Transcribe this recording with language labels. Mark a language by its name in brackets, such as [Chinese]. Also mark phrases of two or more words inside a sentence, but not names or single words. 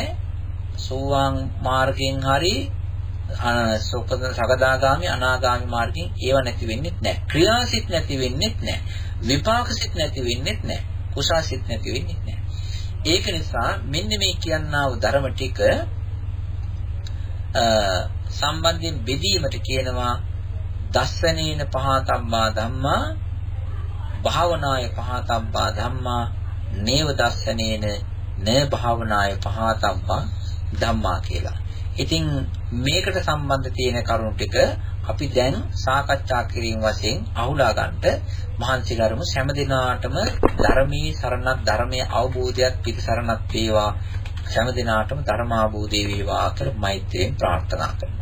[Sinhala] සෝවාන් මාර්ගයෙන් හරි සකදාගාමි අනාගාමි මාර්ගයෙන් ඒව නැති වෙන්නේ නැහැ. ක්‍රියාසිත නැති වෙන්නේ නැහැ. විපාකසිත නැති වෙන්නේ නැහැ. කුසාසිත නැති වෙන්නේ නැහැ. ඒක නිසා මෙන්න මේ කියනා වූ ධර්ම ටික සම්බන්ධයෙන් බෙදීමට කියනවා [Pali] දස්සනේන පහතම්බා ධම්මා භාවනාය පහතම්බා ධම්මා නේව දස්සනේන න භාවනාය පහතම්බා ධම්මා [Sinhala] කියලා. ඉතින් මේකට සම්බන්ධ තියෙන කරුණු ටික අපි දැන් සාකච්ඡා කිරීම වශයෙන් අහුලා ගන්නට මහන්සි කරමු. හැම දිනාටම ධර්මී සරණක් ධර්මයේ අවබෝධයක් පිටසරණක් වේවා. හැම දිනාටම ධර්ම අවබෝධය වේවා කියලා මෛත්‍රියෙන් ප්‍රාර්ථනා කරනවා.